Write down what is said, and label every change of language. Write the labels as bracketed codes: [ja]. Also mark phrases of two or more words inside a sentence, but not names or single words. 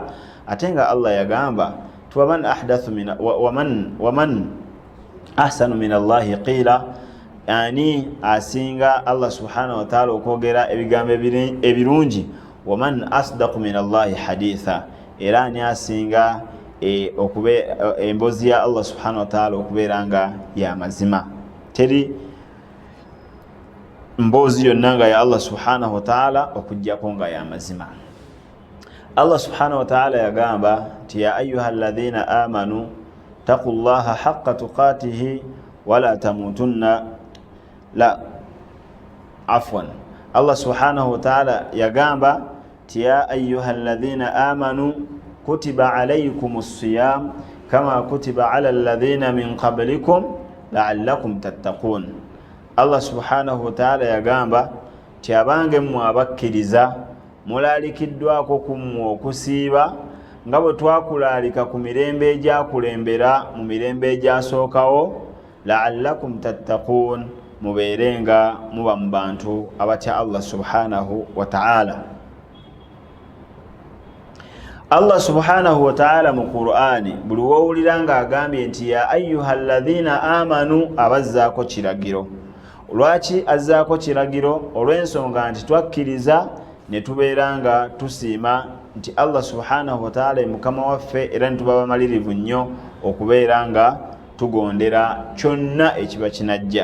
[lg] Ate nga Allah yagamba [ar] ومن أحسن من الله قيلا, [lg] ani asinga Allah [ar] سبحانه وتعالى [lg] okwogera ebigambo ebirungi, [ar] ومن أصدق من الله حديثا, [lg] era ani asinga emboozi ya Allah [ar] سبحانه وتعالى [lg] okubeera nga ya mazima. Teri mboozi yonna nga ya Allah [ar] سبحانه وتعالى [lg] okujjako nga ya mazima. [ar] الله سبحانه وتعالى [lg] yagamba ti [ar] يا أيها الذين آمنوا اتقوا الله حق تقاته ولا تموتن الله سبحانه وتعالى [lg] yagamba ti [ar] يا أيها الذين آمنوا كتب عليكم الصيام كما كتب على الذين من قبلكم لعلكم تتقون. [lg] Allah [ar] سبحانه وتعالى [lg] yagamba ti abange mmwe abakkiriza mulalikiddwako kummwe okusiiba nga bwe twakulalika ku mirembe egyakulembera mu mirembe egyasookawo, [ar] لعلكم تتقون, [lg] mubeerenga muba mu bantu abatya Allah [ar] سبحانه وتعالى. [lg] Allah [ar] سبحانه وتعالى [lg] mu Qur'ani buli wowulira nga agambye nti [ar] يا أيها الذين آمنوا, [lg] abazzaako kiragiro. Lwaki azzaako kiragiro? Olw'ensonga nti twakkiriza ne tubeera nga tusiima nti Allah [ar] سبحانه وتعالى [lg] mukama waffe, era nituba bamalirivu nnyo okubeera nga tugondera kyonna ekiba kinajja.